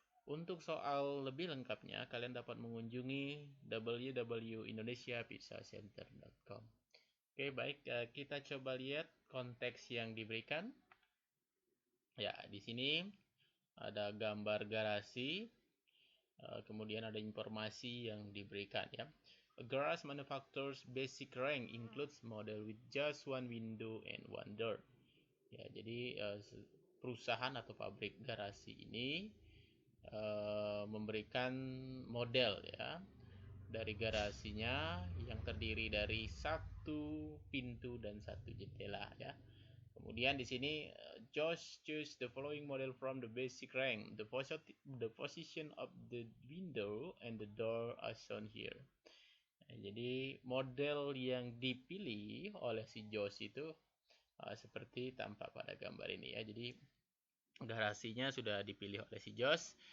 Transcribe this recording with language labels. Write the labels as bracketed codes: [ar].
[id] Untuk soal lebih lengkapnya, kalian dapat mengunjungi www.indonesiapisacenter.com. Oke, baik. Kita coba lihat konteks yang diberikan. Ya, di sini ada gambar garasi, kemudian ada informasi yang diberikan ya. [en] A garage manufacturer's basic rank includes model with just one window and one door. [id] Ya, jadi perusahaan atau pabrik garasi ini memberikan model ya dari garasinya yang terdiri dari satu pintu dan satu jendela ya. Kemudian di sini [en] Josh choose the following model from the basic rank. The position of the window and the door are shown here. [id] Jadi model yang dipilih oleh si Josh itu seperti tampak pada gambar ini ya. Jadi garasinya sudah dipilih oleh si Josh.